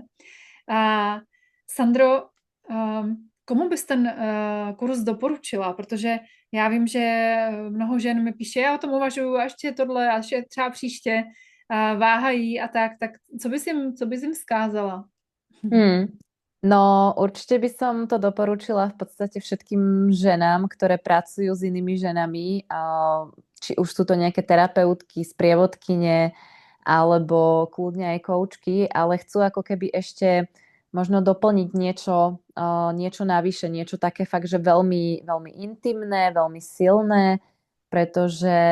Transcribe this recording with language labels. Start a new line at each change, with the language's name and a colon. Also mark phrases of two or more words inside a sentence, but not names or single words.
Czech: A Sandro, komu bys ten kurz doporučila? Protože já vím, že mnoho žen mi píše, já o tom uvažuju a ještě tohle a ještě třeba příště váhají a tak co bys jim vzkázala?
Slovak: No, určite by som to doporučila v podstate všetkým ženám, ktoré pracujú s inými ženami, či už sú to nejaké terapeutky, sprievodkyne, alebo kľudne aj koučky, ale chcú ako keby ešte možno doplniť niečo navyše, niečo také fakt, že veľmi, veľmi intimné, veľmi silné, pretože